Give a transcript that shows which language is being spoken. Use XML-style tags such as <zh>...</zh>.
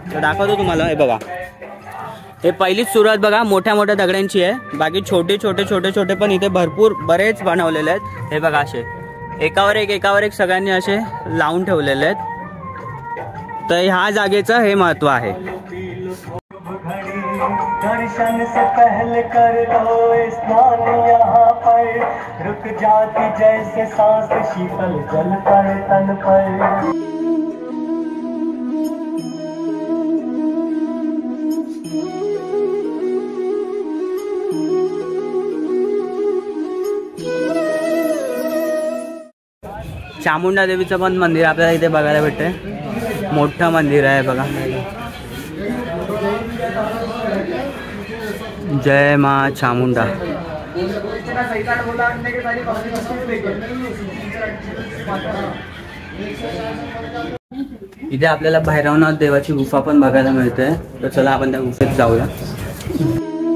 <mr>तर दाखवतो तुम्हाला, हे बघा, हे पहिलीच सुरुवात बघा मोठ्या मोठ्या दगडांची आहे, बाकी छोटे पण इथे भरपूर बरेच बनवलेले आहेत। हे बघा असे एकावर एक सगळ्यांनी असे लावून ठेवलेले आहेत। तर ह्या जागेचं हे महत्व आहे।</mr> <hi>दर्शन से पहले कर लो स्नान यहाँ पर, रुक जाती जैसे सांस शीतल जल पर तन पर।</hi> <mr>चामुंडा देवीचं पण मंदिर आपल्याला इथे बघायला भेटते, मोठं मंदिर आहे बघा। जय माँ चामुंडा। इथे आपल्याला भैरवनाथ देवाची गुफा पण बघायला मिळते, तर चला आपण त्या गुफेत जाऊया।</mr>